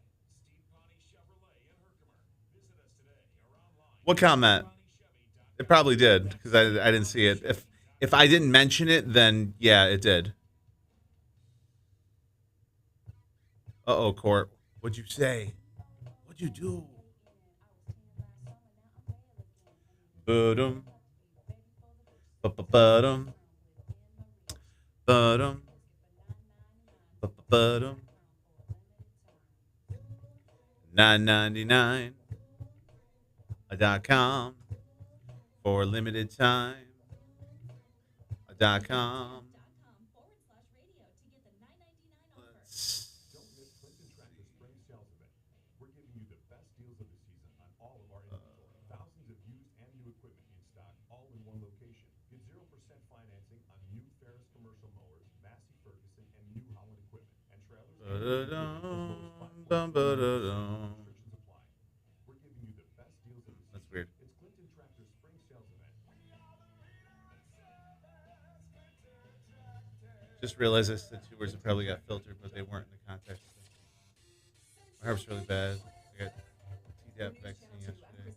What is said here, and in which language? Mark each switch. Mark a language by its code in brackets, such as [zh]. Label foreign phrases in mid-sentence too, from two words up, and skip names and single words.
[en] What comment? It probably did because I didn't see it. If I didn't mention it, then yeah, it did. Uh-oh, Court. What'd you say? What'd you do? Ba-dum. Ba-ba-ba-dum. Ba-dum. Ba-ba-ba-dum. $9.99.com for limited time. .com. .com/radio to get the $9.99 offer. Don't miss Clinton Tractor Spring Sales Event. We're giving you the best deals of the season on all of our inventory. Thousands of used and new equipment in stock, all in one location. Get 0% financing on new Ferris commercial mowers, Massey Ferguson, and New Holland equipment. And trailers. Ba-da-dum, ba-da-dum. Restrictions apply. We're giving you the best deals of the season. That's weird. It's Clinton Tractor Spring Sales Event. Just realized this, the two words that probably got filtered, but they weren't in the context. My heart's really bad. I got Tdap vaccine yesterday.